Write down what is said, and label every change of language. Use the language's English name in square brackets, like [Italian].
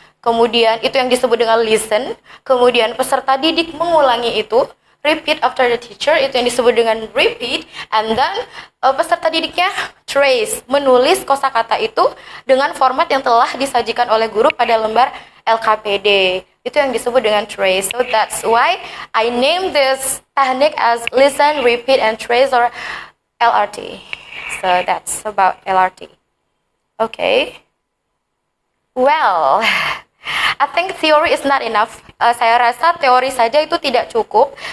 [Indonesian] Kemudian itu yang disebut dengan listen. Kemudian peserta didik mengulangi itu. [English] Repeat after the teacher, [Indonesian] itu yang disebut dengan [English] repeat. And then [Indonesian] peserta didiknya trace, menulis kosakata itu dengan format yang telah disajikan oleh guru pada lembar LKPD. Itu yang disebut dengan trace. [English] So that's why I name this technique as listen, repeat, and trace or LRT. So that's about LRT. Okay. Well, I think theory is not enough. [Indonesian] Saya rasa teori saja itu tidak cukup.